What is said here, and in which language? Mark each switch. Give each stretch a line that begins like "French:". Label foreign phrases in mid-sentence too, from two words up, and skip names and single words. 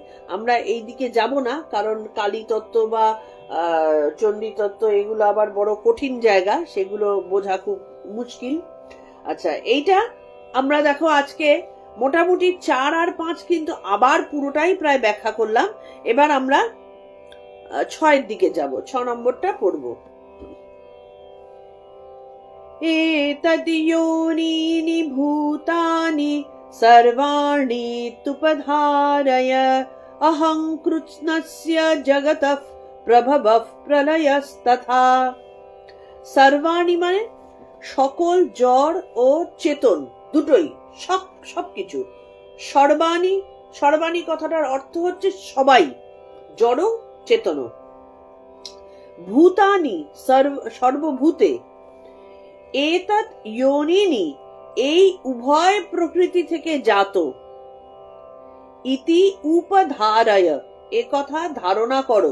Bangla: আমরা এই দিকে যাব না, কারণ কালী তত্ত্ব বা চণ্ডী তত্ত্ব এগুলো আবার বড় কঠিন জায়গা, সেগুলো বোঝা খুব মুশকিল। আচ্ছা, এইটা আমরা দেখো আজকে মোটামুটি 4 আর 5 কিন্তু আবার পুরোটাই প্রায় ব্যাখ্যা করলাম। এবার আমরা 6 দিকে যাব, 6 নম্বরটা পড়ব।
Sanskrit: एतद्योनीनि भूतानि सर्वाणि तुपधारय अहं कृत्स्नस्य जगतः प्रभवः प्रलयस्तथा।
Bangla: सर्वाणि মানে সকল জড় ও চেতন দুটোই, সবকিছু। সর্বাণি, সর্বাণি কথাটার অর্থ হচ্ছে সবাই, জড় চেতন।
Sanskrit: ভূতানি সর্বভূতে, এতৎ যোনিনি
Bangla: এই উভয় প্রকৃতি থেকে জাত,
Sanskrit: ইতি উপধারয়
Bangla: এ কথা ধারণা করো।